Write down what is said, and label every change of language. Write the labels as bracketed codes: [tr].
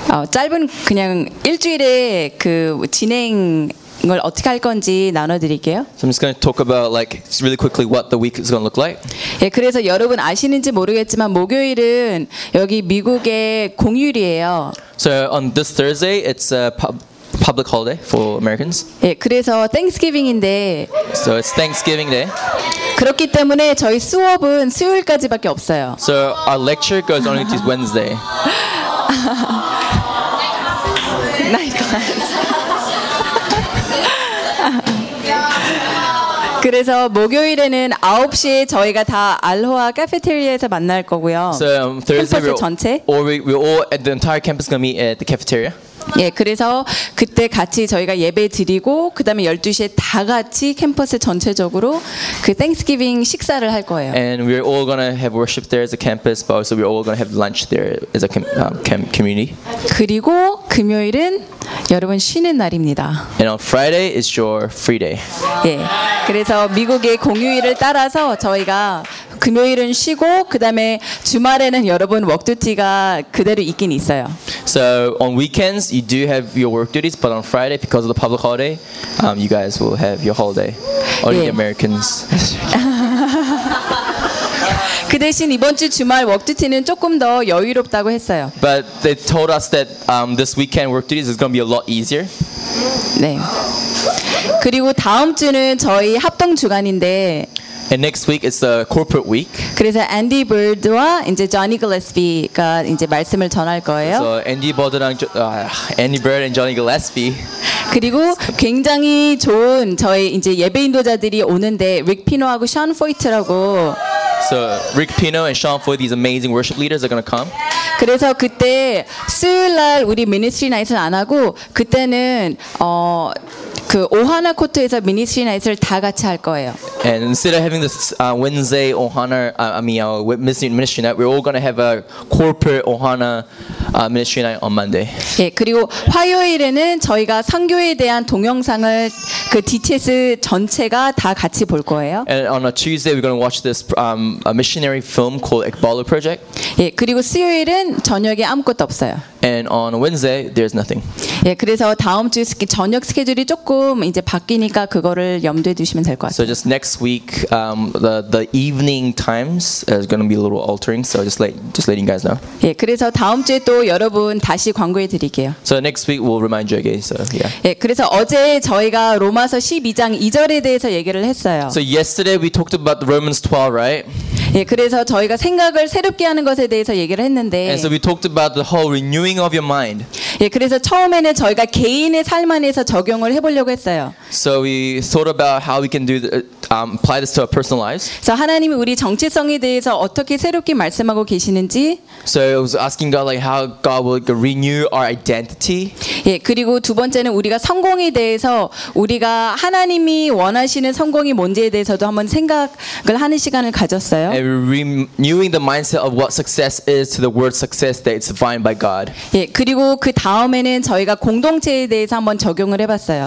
[ko] 짧은 그냥 일주일의 그 진행 걸 어떻게 할 건지 나눠드릴게요. [en] So I'm just going to talk about like really quickly what the week is going to look like. [ko] 예, 그래서 여러분 아시는지 모르겠지만 목요일은 여기 미국의 공휴일이에요. [en] So on this Thursday, it's a public holiday for Americans. [ko] 예, 그래서 Thanksgiving인데. [en] So it's Thanksgiving Day. [ko] 그렇기 때문에 저희 수업은 수요일까지밖에 없어요. [en] So our lecture goes only to Wednesday. Nice. [ko] 그래서 목요일에는 9시에 저희가 다 알로하 카페테리아에서 만날 거고요. [en] So Thursday, [ko] 캠퍼스 전체. [en] We're all at the entire campus gonna meet at the cafeteria. [ko] 예, 그래서 그때 같이 저희가 예배 드리고 그다음에 12시에 다 같이 캠퍼스 전체적으로 그 Thanksgiving 식사를 할 거예요. [en] And we're all gonna have worship there as a campus, but also we're all gonna have lunch there as a community. [ko] 그리고 금요일은 여러분 쉬는 날입니다. [en] And on Friday is your free day. [ko] 예, 그래서 미국의 공휴일을 따라서 저희가 금요일은 쉬고 그다음에 주말에는 여러분 work duty가 그대로 있긴 있어요. [en] So on weekends you do have your work duties, but on Friday because of the public holiday, you guys will have your holiday. Only the Americans. [ko] 그 대신 이번 주 주말 work duty는 조금 더 여유롭다고 했어요. [en] But they told us that this weekend work duties is going to be a lot easier. 네. [ko] 그리고 다음 주는 저희 합동 주간인데. [en] And next week is the corporate week. [ko] 그래서 Andy Bird와 이제 Johnny Gillespie가 이제 말씀을 전할 거예요. [en] So Andy Bird랑 Andy Bird and Johnny Gillespie. [ko] 그리고 굉장히 좋은 저희 이제 예배 인도자들이 오는데 Rick Pino하고 Sean Foyt라고. [en] So Rick Pino and Sean Foyt, these amazing worship leaders, are going to come. [ko] 그래서 그때 수요일 날 우리 ministry night은 안 하고 그때는 그 오하나 코트에서 ministry night을 다 같이 할 거예요. [en] And instead of having this Wednesday Ohana, ministry night, we're all going to have a corporate Ohana ministry night on Monday. [ko] 예, 그리고 화요일에는 저희가 선교에 대한 동영상을 그 DTS 전체가 다 같이 볼 거예요. [en] And on a Tuesday, we're going to watch this a missionary film called Ekbalo Project. [ko] 예, 그리고 수요일은 저녁에 아무것도 없어요. [en] And on Wednesday, there's nothing. [ko] 예, 그래서 다음 주 저녁 스케줄이 조금 이제 바뀌니까 그거를 염두에 두시면 될 것 같아요. [en] So just next week, the evening times is going to be a little altering. So just letting you guys know. [ko] 예, 그래서 다음 주에 또 여러분 다시 광고해 드릴게요. [en] So next week we'll remind you again. So yeah. [ko] 예, 그래서 어제 저희가 로마서 12장 2절에 대해서 얘기를 했어요. [en] So yesterday we talked about Romans 12, right? [ko] 예, 그래서 저희가 생각을 새롭게 하는 것에 대해서 얘기를 했는데. [en] And so we talked about the whole renewing of your mind. [ko] 예, 그래서 처음에는 저희가 개인의 삶 안에서 적용을 해보려고 했어요. [en] So we thought about how we can do the, apply this to our personal lives. [ko] So 하나님이 우리 정체성에 대해서 어떻게 새롭게 말씀하고 계시는지. [en] So I was asking God like how God will like, renew our identity. [ko] 예, 그리고 두 번째는 우리가 성공에 대해서 우리가 하나님이 원하시는 성공이 뭔지에 대해서도 한번 생각을 하는 시간을 가졌어요. [en] And renewing the mindset of what success is to the word success that it's defined by God. [ko] 예, 그리고 그 다음에는 저희가 공동체에 대해서 한번 적용을 해봤어요.